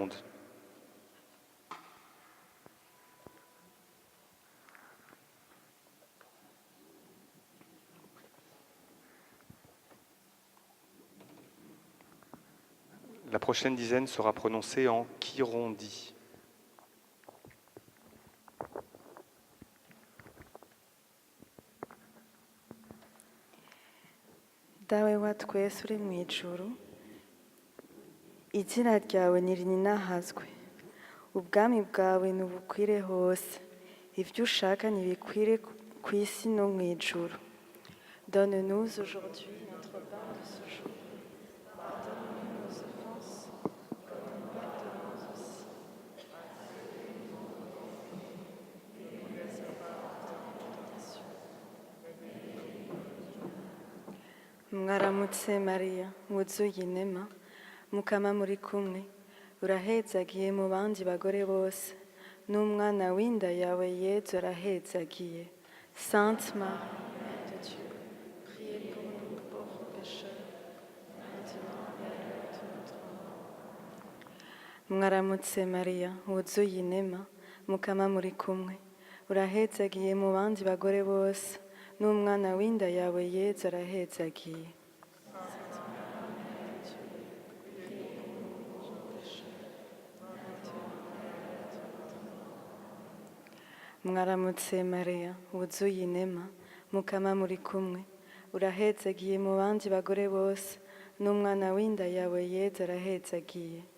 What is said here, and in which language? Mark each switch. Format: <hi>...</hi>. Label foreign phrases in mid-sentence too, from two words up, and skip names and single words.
<fr>» La prochaine dizaine sera prononcée en Kirondi.</fr> <rn>Dawe wa twese uri mu ijuru, izina ryawe nirinahazwe, ubwami bwawe nubukwire hose, ibyo ushaka nibikwire ku isi no mu ijuru.</rn> <fr>Donne-nous aujourd'hui notre pain de ce jour. Pardonne-nous nos offenses, comme nous pardonnons aussi. Et ne laisse pas entrer en tentation.</fr> <rn>Mwaramutse Mariya, wuzuye inema, mukama muri kumwe, urahezagiye mu bandi bagore bose, n'umwana w'inda yawe Yezu arahezagiye.</rn> <fr>Sainte Marie, Mère de Dieu, priez pour nous pauvres pécheurs, maintenant et à l'heure de notre mort.</fr> <rn>Mwaramutse Mariya, wuzuye inema, mukama muri kumwe, urahezagiye mu bandi bagore bose, n'umwana w'inda yawe Yezu arahezagiye. Mwaramutse Mariya, wuzuye inema, mukama muri kumwe, urahezagiye mu bandi bagore bose, n'umwana w'inda yawe Yezu arahezagiye.</rn>